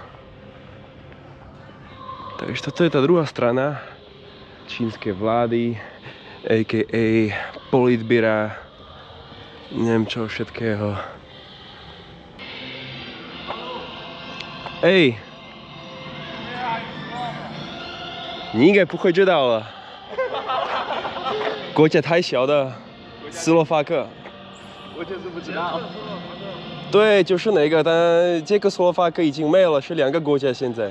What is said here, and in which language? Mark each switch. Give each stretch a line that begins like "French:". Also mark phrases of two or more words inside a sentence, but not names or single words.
Slovak: Takže toto je tá druhá strana čínskej vlády, a.k.a. politbyra, neviem čo všetkého. Ej!
Chinese: 你应该不会知道了，国家太小的斯洛伐克。我就是不知道。对，就是那个，但捷克斯洛伐克已经没了，是两个国家现在。